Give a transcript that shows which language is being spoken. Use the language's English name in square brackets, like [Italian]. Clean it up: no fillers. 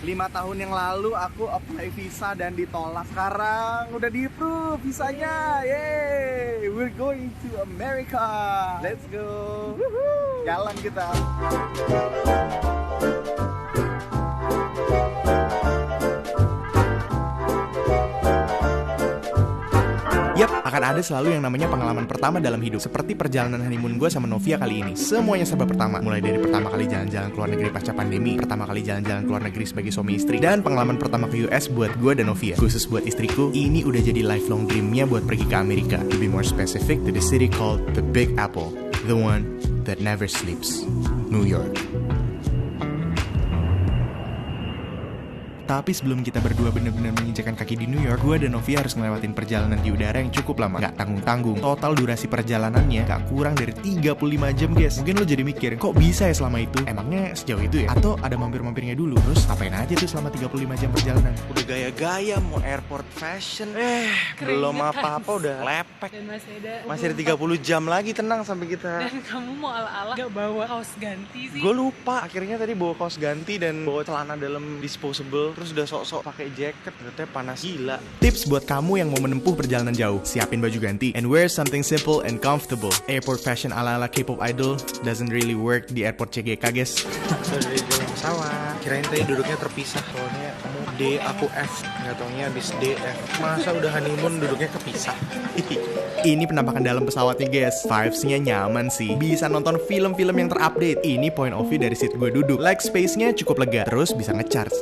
[Indonesian] 5 tahun yang lalu aku apply visa dan ditolak. Sekarang udah di-approve visanya. [English] Yeay, we're going to America. Let's go. Woohoo. [Indonesian] Jalan kita. Yap, akan ada selalu yang namanya pengalaman pertama dalam hidup. Seperti perjalanan honeymoon gue sama Novia kali ini. Semuanya serba pertama. Mulai dari pertama kali jalan-jalan ke luar negeri pasca pandemi, pertama kali jalan-jalan ke luar negeri sebagai suami istri, dan pengalaman pertama ke US buat gue dan Novia. Khusus buat istriku, ini udah jadi lifelong dreamnya buat pergi ke Amerika. [English] To be more specific, to the city called the Big Apple. The one that never sleeps. New York. [Indonesian] Tapi sebelum kita berdua benar-benar menginjakan kaki di New York, gue dan Novia harus ngelewatin perjalanan di udara yang cukup lama. Gak tanggung-tanggung. Total durasi perjalanannya gak kurang dari 35 jam, guys. Mungkin lo jadi mikir, kok bisa ya selama itu? Emangnya sejauh itu ya? Atau ada mampir-mampirnya dulu? Terus ngapain aja tuh selama 35 jam perjalanan? Udah gaya-gaya mau airport fashion. Belum apa-apa udah lepek. Dan masih ada 30 jam lagi, tenang sampai kita. Dan kamu mau ala-ala gak bawa kaos ganti sih? Gue lupa, akhirnya tadi bawa kaos ganti dan bawa celana dalam disposable. Terus udah sok-sok pakai jaket, ternyata panas gila. Tips buat kamu yang mau menempuh perjalanan jauh, siapin baju ganti [English] and wear something simple and comfortable. Airport fashion ala-ala K-pop idol doesn't really work di airport CGK, guys. [Indonesian] Dari jalan pesawat, kirain tadi duduknya terpisah. Soalnya kamu D, aku F, nggak taunya habis D, F. Masa udah honeymoon duduknya kepisah. Ini penampakan dalam pesawatnya, guys. Vibes-nya nyaman sih. Bisa nonton film-film yang terupdate. Ini point of view dari seat gue duduk. Like space-nya cukup lega. Terus bisa ngecharge.